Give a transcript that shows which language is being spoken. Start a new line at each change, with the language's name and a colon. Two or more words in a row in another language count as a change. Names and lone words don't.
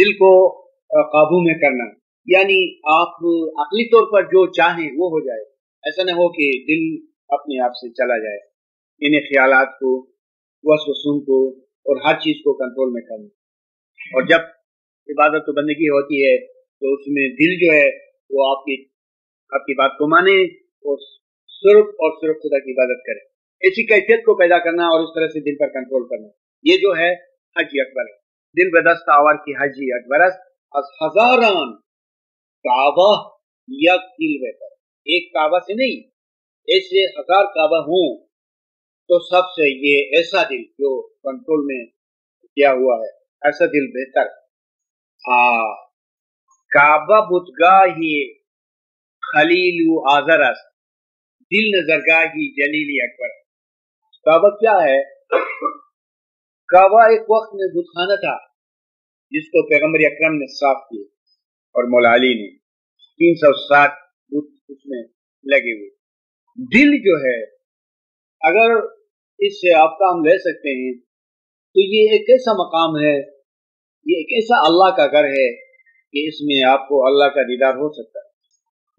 Urdu: دل کو قابو میں کرنا یعنی آپ عقلی طور پر جو چاہیں وہ ہو جائے، ایسا نہ ہو کہ دل اپنے آپ سے چلا جائے، انہیں خیالات کو، وسوسوں کو اور ہر چیز کو کنٹرول میں کرنا۔ اور جب عبادت و بندگی ہوتی ہے تو اس میں دل جو ہے وہ آپ کی بات کو مانے اور صرف خدا کی عبادت کرے، ایسی کیفیت کو پیدا کرنا اور اس طرح سے دل پر کنٹرول کرنا، یہ جو ہے حج اکبر ہے۔
Persian: دل به دست آور کی حج اکبر است، از ہزاران کعبہ یک دل بہتر،
Urdu: ایک کعبہ سے نہیں، ایسے 1000 کعبہ ہوں تو سب سے یہ ایسا دل جو کنٹرول میں کیا ہوا ہے، ایسا دل بہتر۔
Persian: کعبہ بتگاہی خلیل آذر است، دل نظرگاہی جلیل اکبر۔
Urdu: کعبہ کیا ہے؟ کعبہ ایک وقت میں بت خانہ تھا جس کو پیغمبر اکرم نے صاف کیا اور مولا علی نے 360 بت اس میں لگے ہوئے۔ دل جو ہے اگر اس سے آپ کام لے سکتے ہیں تو یہ ایک ایسا مقام ہے، یہ ایک ایسا اللہ کا گھر ہے کہ اس میں آپ کو اللہ کا دیدار ہو سکتا ہے۔